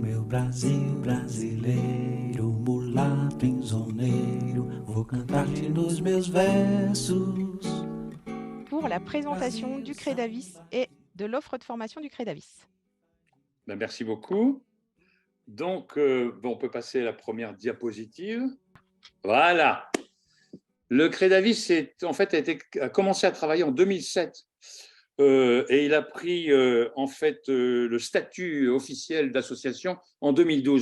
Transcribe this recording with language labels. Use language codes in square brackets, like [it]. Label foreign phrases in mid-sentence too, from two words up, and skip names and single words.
[pt] Brasil brasileiro, mulato insoneiro, vou cantar-te nos meus versos. [fr] Pour la présentation du Crédavis et de l'offre de formation du Crédavis. Merci beaucoup. Donc, on peut passer à la première diapositive. Voilà. Le Crédavis a commencé à travailler en 2007 et il a pris le statut officiel d'association en 2012.